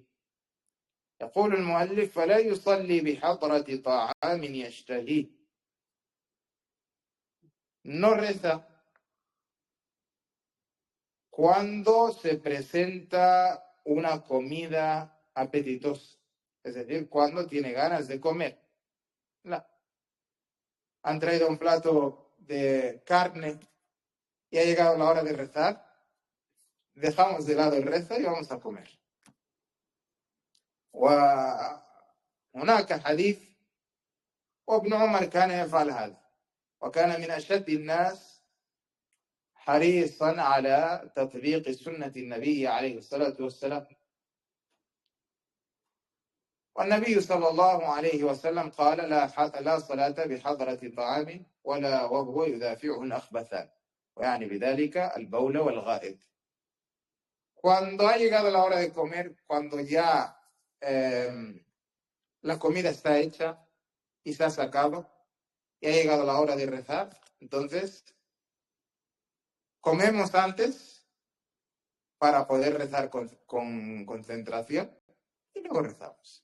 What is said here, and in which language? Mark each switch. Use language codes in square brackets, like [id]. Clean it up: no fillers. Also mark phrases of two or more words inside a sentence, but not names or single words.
[ar] يقول المؤلف فلا يصلي بحضرة طعام يشتهيه, [es] no reza cuando se presenta una comida apetitosa, es decir, cuando tiene ganas de comer. Han traído un plato de carne y ha llegado la hora de rezar, dejamos de lado el rezo y vamos a comer. [ar] وهناك حديث وابن عمر كان يفعل هذا, وكان من أشد الناس حريصا على تطبيق سنة النبي عليه الصلاة والسلام. والنبي صلى الله عليه وسلم قال لا صلاة بحضرة طعام ولا وهو يدافعه الأخبثان, ويعني بذلك البول والغائط. [es] Cuando ha llegado la hora de comer, cuando ya la comida está hecha y se ha sacado y ha llegado la hora de rezar, entonces comemos antes para poder rezar con concentración y luego rezamos.